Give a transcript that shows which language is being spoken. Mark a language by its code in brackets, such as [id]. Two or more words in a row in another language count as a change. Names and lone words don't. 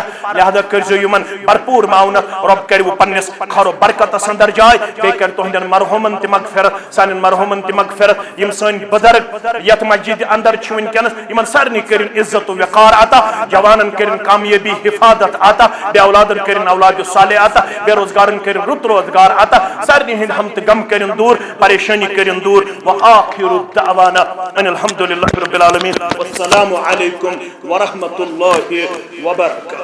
[ks] لہذا کرزو یمن بھرپور معاونت رب کرو پنس خرو برکتس اندر جائے بے کر تہندن مرحومن تہ مغفرت سان مرحومن تہ مغفرت یم سن بزرگ یت مسجد اندر چھ ونکس یمن سارنی کرن عزت و وقار عطا جوانن کرن کامیابی حفاظت عطا بے اولادن کرن اولاد صالح عطا بے روزگارن کرن رت روزگار عطا سارنی ہند ہم تہ غم کرن دور پریشانی کرن دور [ar] وآخر دعوانا ان الحمد للہ رب العالمین والسلام علیکم ورحمۃ اللہ وبرکاتہ.